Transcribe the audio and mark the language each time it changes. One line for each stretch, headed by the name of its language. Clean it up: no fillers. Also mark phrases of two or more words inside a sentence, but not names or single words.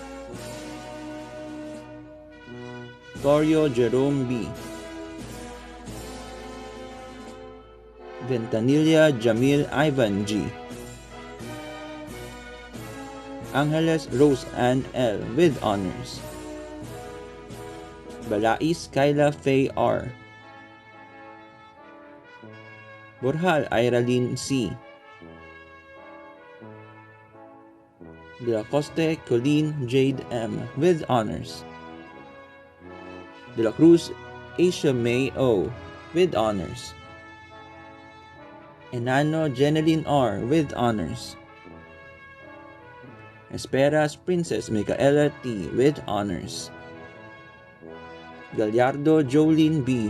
English: Torio Jerome B. Ventanilla Jamil Ivan G. Angeles Rose Ann L. with honors. Balais Kyla Faye R. Borjal Iralyn C. De la Coste Colleen Jade M. with honors. De la Cruz Asia May O. with honors. Enano Jeneline R. with honors. Esperas Princess Micaela T. with honors. Gallardo Jolene B.